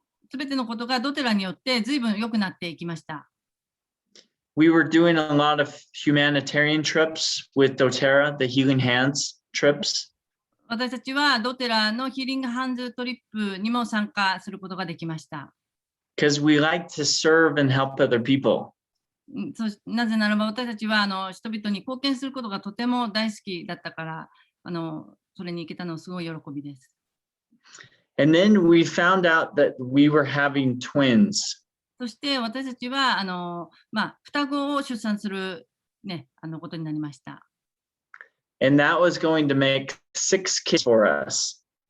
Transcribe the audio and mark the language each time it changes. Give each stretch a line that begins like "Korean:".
Japanese: すべてのことがドテラによって随分良くなっていきました。
English: We were doing a lot of humanitarian trips with doTERRA, the Healing Hands trips.
Japanese: 私たちはドテラのヒーリングハンズトリップにも参加することができました。
English: because we like to serve and help other people.
Japanese: なぜならば私たちは人々に貢献することがとても大好きだったから、それに行けたのはすごい喜びです。
English: And then we found out that we were having twins.
Japanese: そして私たちは双子を出産する、ね、ことになりました。
English: And that was going to make 6 kids for us.